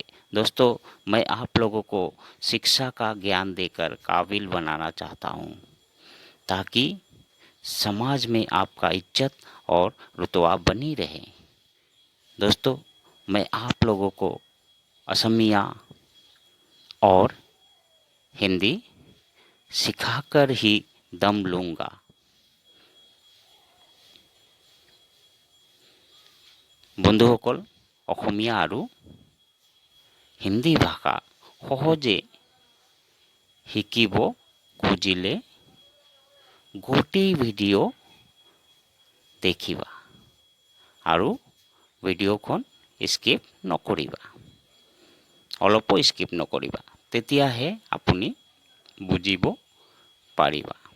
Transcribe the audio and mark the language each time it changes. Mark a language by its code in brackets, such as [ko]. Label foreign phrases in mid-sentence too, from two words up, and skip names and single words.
[hi] दोस्तों, मैं आप लोगों को शिक्षा का ज्ञान देकर काबिल बनाना चाहता हूँ, ताकि समाज में आपका इज्जत और रुतबा बनी रहे। दोस्तों, मैं आप लोगों को असमिया और हिंदी सिखाकर ही दम लूँगा। [as] বন্ধুসকল, অসমীয়া আৰু হিন্দী ভাষা সহজে শিকিব খুজিলে গোটেই ভিডিঅ' দেখিবা আৰু ভিডিঅ'খন স্কিপ নকৰিবা, অলপো স্কিপ নকৰিবা, তেতিয়াহে আপুনি বুজিব পাৰিবা।